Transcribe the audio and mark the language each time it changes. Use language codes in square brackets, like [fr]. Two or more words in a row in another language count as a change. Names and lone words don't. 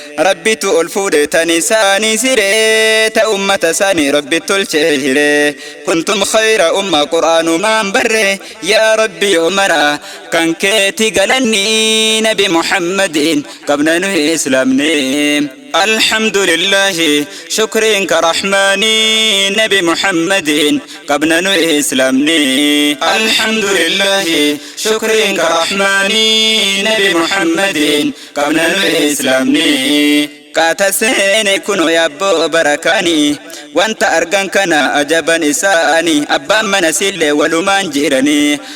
[om] Rabbitu ol fuudhe tan isaanii sire, ta ummata isaanii Rabbi tolche hire. [ar] كنتم خير أمة [om] Qur'aanumaan barre, yaa Rabbi yoo mara kan keeti galanni Nabi Muhammadin qabna nuhi Islaamni. [ar] الحمد لله، شكرك رحماني نبي محمد. [om] qabna nu Islaamni. Alhamdulillahi, shukriin ka Rahmaani, Nabi Muhammadin qabna nu Islaamni. Qaata seene kuno yaabboo barakaani, wanta argan kana ajaban isaani, abbaan mana sillee walumaan jirani.